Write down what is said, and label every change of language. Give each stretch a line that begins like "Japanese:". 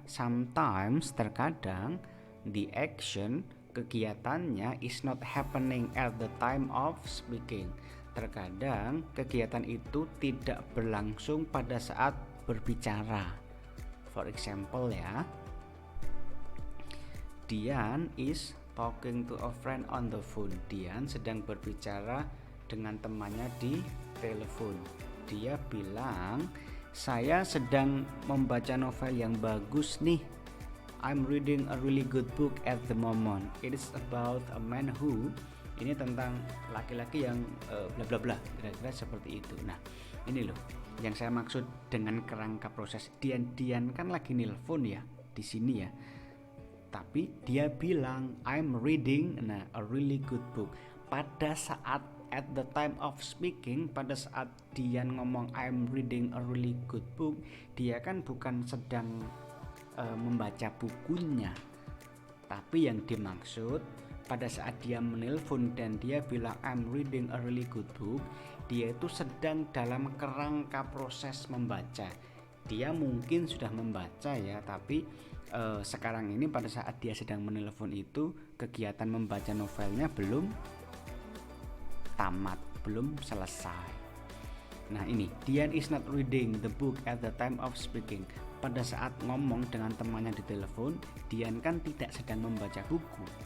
English: Sometimes, terkadang, the action, kegiatannya is not happening at the time of speaking.
Indonesian: Terkadang kegiatan itu tidak berlangsung pada saat berbicara.
English: For example ya, Dian is talking to a friend on the phone.
Indonesian: Dian sedang berbicara dengan temannya di telepon. Dia bilang, saya sedang membaca novel yang bagus nih.
English: I'm reading a really good book at the moment. It is about a man who,
Indonesian: ini tentang laki-laki yang bla bla bla, kira-kira seperti itu. Nah ini loh yang saya maksud dengan kerangka proses. Dian kan lagi nelpon ya di sini ya, tapi dia bilang
English: I'm reading a really good book.
Indonesian: Pada saat
English: at the time of speaking,
Indonesian: pada saat Dian ngomong
English: I'm reading a really good book,
Indonesian: dia kan bukan sedang membaca bukunya, tapi yang dimaksud pada saat dia menelpon dan dia bilang I'm reading a really good book, dia itu sedang dalam kerangka proses membaca. Dia mungkin sudah membaca ya, tapi sekarang ini pada saat dia sedang menelpon itu kegiatan membaca novelnya belum tamat, belum selesai. Nah ini,
English: Dian is not reading the book at the time of speaking.
Indonesian: Pada saat ngomong dengan temannya di telepon, Dian kan tidak sedang membaca buku.